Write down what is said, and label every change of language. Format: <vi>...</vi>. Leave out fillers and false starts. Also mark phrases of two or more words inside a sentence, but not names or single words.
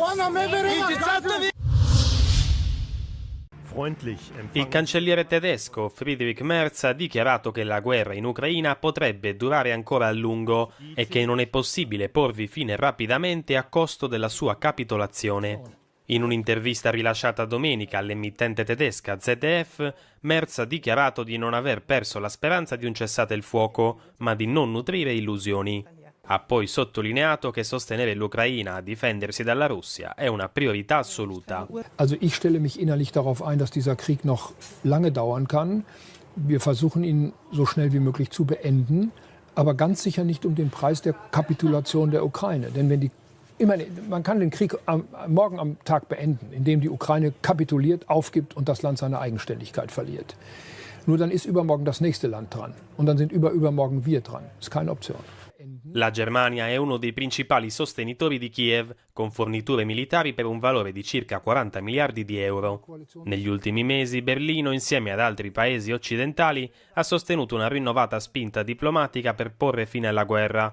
<bg>И децата ви...</bg> <it>Il cancelliere tedesco Friedrich Merz ha dichiarato che la guerra in Ucraina potrebbe durare ancora a lungo e che non è possibile porvi fine rapidamente a costo della sua capitolazione. In un'intervista rilasciata domenica all'emittente tedesca ZDF, Merz ha dichiarato di non aver perso la speranza di un cessate il fuoco, ma di non nutrire illusioni. Ha poi sottolineato che sostenere l'Ucraina a difendersi dalla Russia è una priorità assoluta.</it> <de>Also ich stelle mich innerlich darauf ein, dass dieser Krieg noch lange dauern kann. Wir versuchen ihn so schnell wie möglich zu beenden, aber ganz sicher nicht um den Preis der Kapitulation der Ukraine. Denn wenn man kann den Krieg morgen am Tag beenden, indem die Ukraine kapituliert, aufgibt und das Land seine Eigenständigkeit verliert. Nur dann ist übermorgen das nächste Land dran und dann sind übermorgen wir dran. Das ist keine Option.</de> <it>La Germania è uno dei principali sostenitori di Kiev, con forniture militari per un valore di circa 40 miliardi di euro. Negli ultimi mesi Berlino, insieme ad altri paesi occidentali, ha sostenuto una rinnovata spinta diplomatica per porre fine alla guerra.</it>